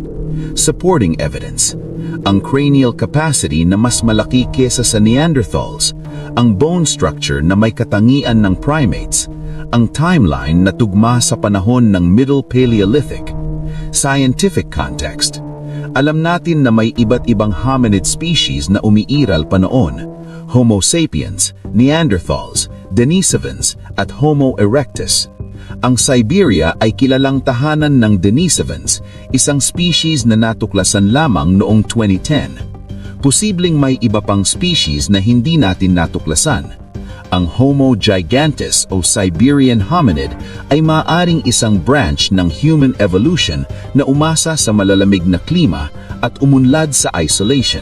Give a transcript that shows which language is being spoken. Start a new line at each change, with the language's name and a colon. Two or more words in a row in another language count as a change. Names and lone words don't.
English: Supporting evidence:
Filipino: ang
English: cranial capacity
Filipino: na mas malaki kesa sa Neanderthals, ang
English: bone structure
Filipino: na may katangian ng primates, ang timeline na tugma sa panahon ng Middle Paleolithic.
English: Scientific context:
Filipino: alam natin na may iba't ibang hominid species na umiiral pa noon: Homo sapiens, Neanderthals, Denisovans, at Homo erectus. Ang Siberia ay kilalang tahanan ng Denisovans, isang species na natuklasan lamang noong 2010. Posibleng may iba pang species na hindi natin natuklasan. Ang Homo gigantea o
English: Siberian hominid
Filipino: ay maaaring isang branch ng
English: human evolution
Filipino: na umasa sa malalamig na klima at umunlad sa isolation.